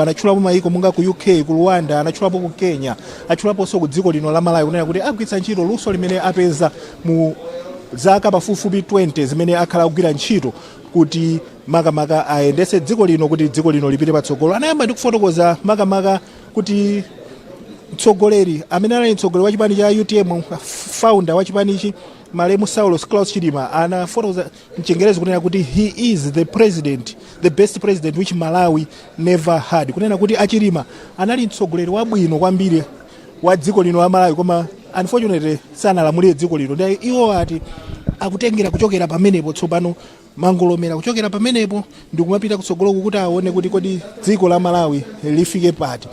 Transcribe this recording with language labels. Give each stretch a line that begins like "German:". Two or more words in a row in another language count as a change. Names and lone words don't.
Nyanja: Anatchulapo mayiko monga ku UK, ku Rwanda, anatchulapo ku Kenya, atchulaponso ku dziko lino la Malawi, kunena kuti agwiritsa ntchito luso limene apeza mu zaka pafupifupi 20 zimene akhala kugwira ntchito kuti makamaka ayendetse dziko lino kuti dziko lino lipite patsogolo. Anayamba ndi kufotokoza makamaka kuti mtsogoleri amene anali mtsogoleri wa chipani cha UTM, founder wa chipanichi Malemu Saulos Klaus Chilima, anafotokoza mchengerezi kunena kuti
English: he is the best president which Malawi never had,
Nyanja: kunena kuti Achilima anali mtsogoleri wabwino kwambiri wa dziko lino la Malawi, koma unfortunately sanalamulire dziko lino. Ndiye iwo ati akutengera kuchokera pamenepo tsopano mangolomera kuchokera pamenepo ndi kumapita kutsogolo kuti aone kuti kodi dziko la Malawi lifike pati.